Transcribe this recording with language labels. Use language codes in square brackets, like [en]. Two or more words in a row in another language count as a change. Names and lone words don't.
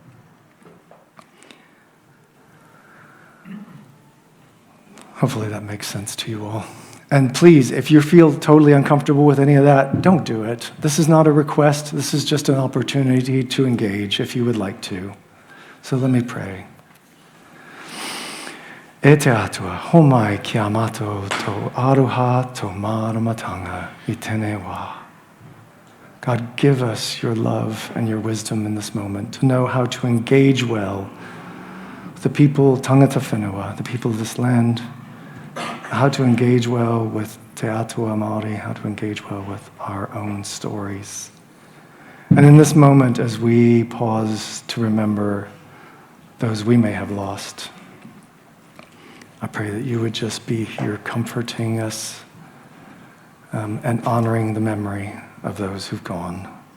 [en] Hopefully that makes sense to you all. And please, if you feel totally uncomfortable with any of that, don't do it. This is not a request. This is just an opportunity to engage if you would like to. So let me pray. [mi] E te atua, homai ki amato to aroha to maramatanga I tēnei wā. [en] God, give us your love and your wisdom in this moment to know how to engage well with the people, [mi] tangata whenua, [en] the people of this land, how to engage well with [mi] te atua Māori, [en] how to engage well with our own stories. And in this moment, as we pause to remember those we may have lost, I pray that you would just be here comforting us and honoring the memory of those who've gone.